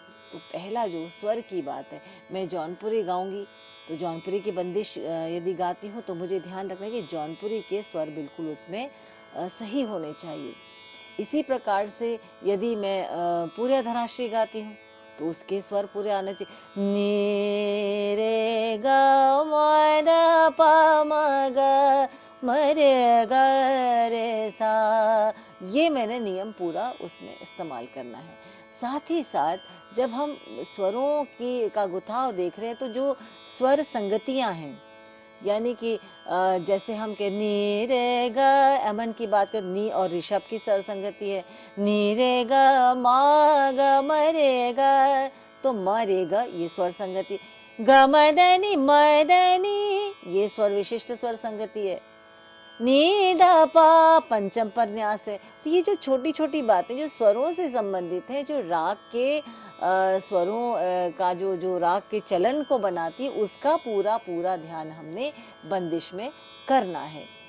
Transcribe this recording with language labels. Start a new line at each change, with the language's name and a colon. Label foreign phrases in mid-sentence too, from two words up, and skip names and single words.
Hindi: तो पहला जो स्वर की बात है, मैं जौनपुरी गाऊंगी तो जौनपुरी की बंदिश यदि गाती हूँ तो मुझे ध्यान रखना है कि जौनपुरी के स्वर बिल्कुल उसमें सही होने चाहिए। इसी प्रकार से यदि मैं पूरे धराश्री गाती हूँ तो उसके स्वर पूरे आने चाहिए। नी रे ग म ध प म ग म रे ग रे सा, ये मैंने नियम पूरा उसमें इस्तेमाल करना है। साथ ही साथ जब हम स्वरों की का गुथाव देख रहे हैं तो जो स्वर संगतियां हैं, यानी कि जैसे हम के नी रे ग अमन की बात करें, नी और ऋषभ की स्वर संगति है, नी रे ग मा ग म रे ग, तो म रे ग ये स्वर संगति, ग म द नि ये स्वर विशिष्ट स्वर संगति है, नी ध प पंचम पर न्यास है। तो ये जो छोटी छोटी बातें जो स्वरों से संबंधित है, जो राग के स्वरों का जो राग के चलन को बनाती है, उसका पूरा पूरा ध्यान हमने बंदिश में करना है।